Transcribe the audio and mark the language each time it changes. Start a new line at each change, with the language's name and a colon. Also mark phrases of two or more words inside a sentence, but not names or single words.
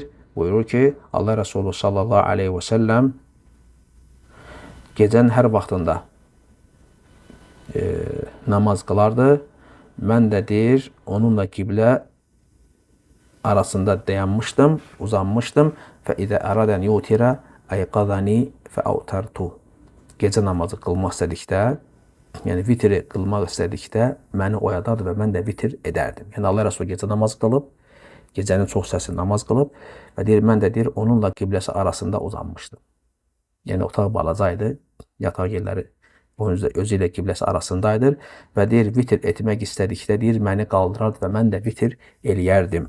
Azerbaijani: Buyurur ki, Allah Resulü
Arabic: صلى الله عليه وسلم
Azerbaijani: gecənin hər vaxtında namaz qılardı. Mən də deyir, onunla qiblə arasında dayanmışdım, uzanmışdım.
Arabic: فَإِذَا أَرَادَنْ يُوتِرَ اَيْقَذَنِي فَاَوْتَرْتُ
Azerbaijani: Gecə namazı qılmaq istədikdə, yəni vitri qılmaq istədikdə məni oyadardı və mən də vitr edərdim. Yəni Allah Resulü gecə namaz qılıb, gecənin çox səsi namaz qılıb və deyir, mən də deyir, onunla qibləsi arasında uzanmışdım. Yəni otaq balacaydı, yataq yerləri özü ilə qibləsi arasındaydır və deyir, vitr etmək istədikdə deyir, məni qaldırardı və mən də vitr eləyərdim.